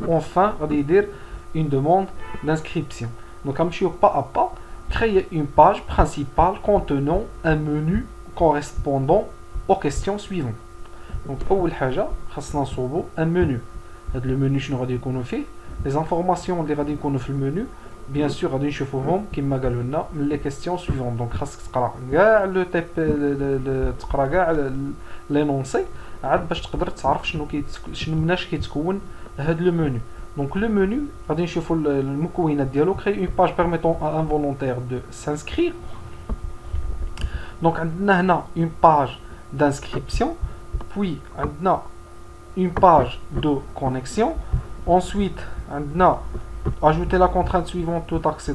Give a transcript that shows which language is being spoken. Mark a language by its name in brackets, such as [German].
[French] Enfin غادي يدير une demande d'inscription. Donc غنمشيو pas à pas. Créer une page principale contenant un menu correspondant aux questions suivantes. [Arabic] Donc أول حاجة خاصنا نصوبوا un menu. هاد le menu شنو غادي يكونوا فيه؟ les informations اللي غادي يكونوا في المنيو bien sûr غادي نشوفوهم كما قالوا لنا من les questions suivantes. donc خاصك تقرا كاع لو تيب تقرا كاع l'énoncé عاد باش تقدر تعرف شنو مناش كيتكون هاد لو منيو. donc le menu غادي نشوفوا المكونات ديالو. [French] créer une page permettant à un volontaire de s'inscrire. donc عندنا هنا une page d'inscription puis on a une page de connexion. Ensuite on a ajouter la contrainte suivante tout accès.